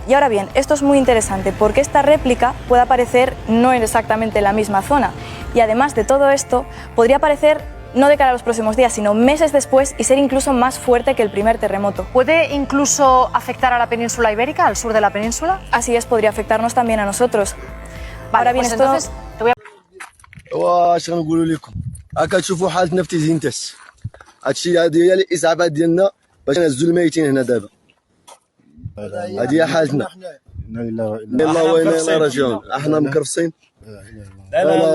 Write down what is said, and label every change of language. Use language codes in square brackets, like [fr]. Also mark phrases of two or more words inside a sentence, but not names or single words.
[es] Y ahora bien, esto es muy interesante porque esta réplica puede aparecer no en exactamente la misma zona. Y además de todo esto, podría aparecer no de cara a los próximos días, sino meses después y ser incluso más fuerte que el primer terremoto. ¿Puede incluso afectar a la península ibérica, al sur de la península? Así es, podría afectarnos también a nosotros. Vale, ahora bien, pues esto... entonces te voy a... [ar] واش غنقولوا لكم هكا تشوفوا حالتنا في تيزينتاس هادشي هي الاسعافات ديالنا باش نهزوا الميتين هنا دابا هذه هي حالتنا لا اله الا الا الله وانا الى راجعون احنا مكرفسين لا لا